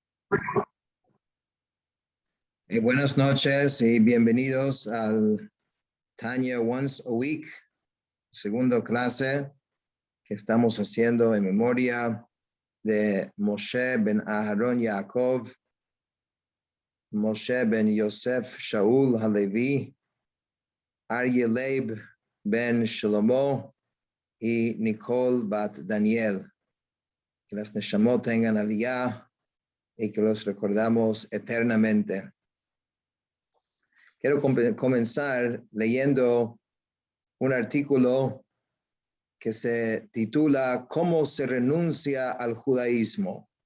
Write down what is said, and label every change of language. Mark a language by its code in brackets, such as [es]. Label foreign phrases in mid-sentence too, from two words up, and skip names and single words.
[es] Buenas noches y bienvenidos al Tanya Once a Week, segunda clase que estamos haciendo en memoria de Moshe ben Aharon Yaakov, Moshe ben Yosef Shaul Halevi, Aryeh Leib ben Shlomo y Nicole bat Daniel. Que las Neshamot tengan aliyah y que los recordamos eternamente. Quiero comenzar leyendo un artículo que se titula ¿Cómo se renuncia al judaísmo?